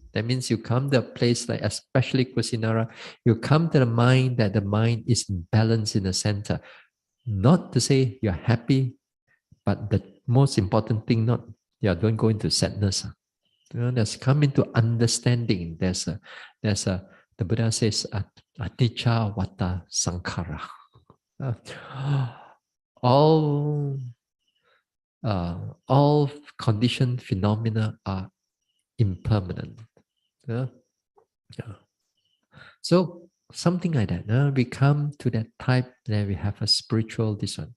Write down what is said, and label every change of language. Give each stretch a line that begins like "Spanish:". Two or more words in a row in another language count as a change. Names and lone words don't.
English: That means you come to a place like, especially Kusinara, you come to the mind that the mind is balanced in the center. Not to say you're happy, but the most important thing, not don't go into sadness. There's come into understanding. There's a the Buddha says
Pali: anicca vata sankhara.
English: Uh, all all conditioned phenomena are impermanent. Yeah? Yeah. So something like that. We come to that type that we have a spiritual this one.